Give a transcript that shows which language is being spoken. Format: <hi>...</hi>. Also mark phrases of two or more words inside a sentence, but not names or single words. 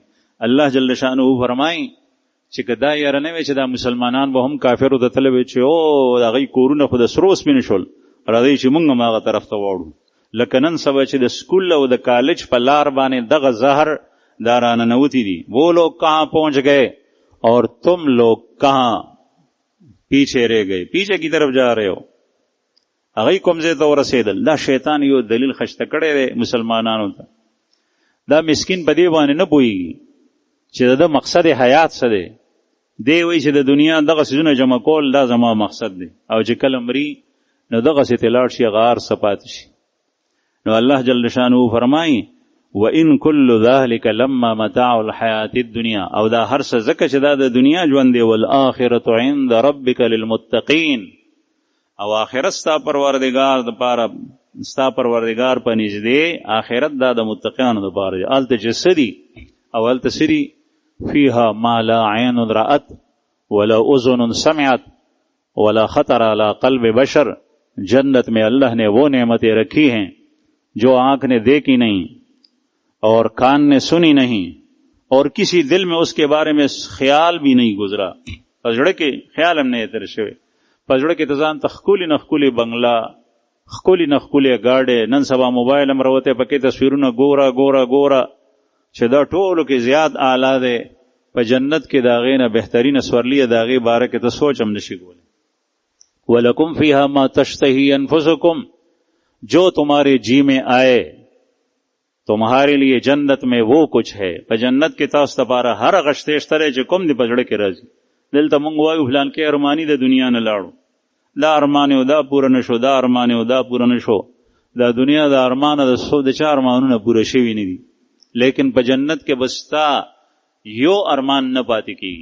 <ar>الله جل شانه</ar> <ps>فرمایي چې که دا یاره نه وي چې دا مسلمانان به هم کافرو ته تللی وي چې او د هغوی کورونه خو د سرو سپین شول، راځئ چې مونږ هم هغه طرف ته واړو. لکه نن سبا چې د سکول او د کالج په لار باندې دغه زهر دارانه نوتی دی.</ps> <ur>وہ لوگ کہاں پہنچ گئے اور تم لوگ کہاں پیچھے رہ گئے، پیچھے کی طرف جا رہے ہو.</ur> <ps>هغوی کوم ځای ته ورسېدل. دا شیطان یو دلیل خشته کړی دی مسلمانانو ته. دا مسکین په دې باندې نه پوهېږي چې د مقصد حیات څه دی. دی وایي چې د دنیا دغه څیزونه جمع کول دا زما مقصد دی، او چې کله مري نو دغسې ته لاړ شي هغه هر څه پاتې شي. نو الله جل شانه فرمایي</ps> <ar>وَإِن كُلُّ ذَلِكَ لَمَّا مَتَاعُ الْحَيَاةِ الدُّنْيَا،</ar> <ps>او دا هر څه ځکه چې دا د دنیا ژوند دی.</ps> <ar>وَالْآخِرَةُ عِندَ رَبِّكَ لِلْمُتَّقِينَ،</ar> <ps>او آخرت ستا پروردگار دپاره، ستا پروردگار په نږدې آخرت دا د متقیانو دپاره دی. هلته چې څه دي، او هلته څه دي؟</ps> <ar>فِيهَا مَا لَا عَيْنٌ رَأَتْ وَلَا أُذُنٌ سَمِعَتْ وَلَا خَطَرَ عَلَى قَلْبِ بَشَرٍ،</ar> <ur>جنت میں اللہ نے وہ نعمتیں رکھی ہیں جو آنکھ نے دیکھی نہیں اور کان نے سنی نہیں اور کسی دل میں اس کے بارے میں خیال بھی نہیں گزرا.</ur> <ps>پزړه کې خیال هم نه تر شوی، پزړه کې ځان ته ښکلي نه ښکلي بنګله، ښکلي نه ښکلي ګاډۍ، نن سبا موبایل هم راوتی پکې تصویرونه ګوره ګوره ګوره، چې دا ټولو کې زیات اعلی دی. په جنت کې د هغې نه بهترینه سورلي د هغې باره کې ته سوچ هم نشي کولی.</ps> <ar>وَلَكُمْ فِيهَا مَا تَشْتَهِي أَنفُسُكُمْ،</ar> <ur>جو تمہارے جی میں آئے تمہارے لیے جنت میں وہ کچھ ہے.</ur> <ps>په جنت کې تاسو لپاره هر هغه شته شته چې کوم دې په زړه کې راځي. دلته مونږ وایو فلان کې ارماني د دنیا نه لاړو، دا ارمان یو دا پوره نه شو، دا ارمان یو دا پوره نه شو. دا دنیا د ارمانه د څو د چا ارمانونه پوره شوي نه دي، لیکن په جنت کې بستا یو ارمان نه پاتې کېږي.</ps>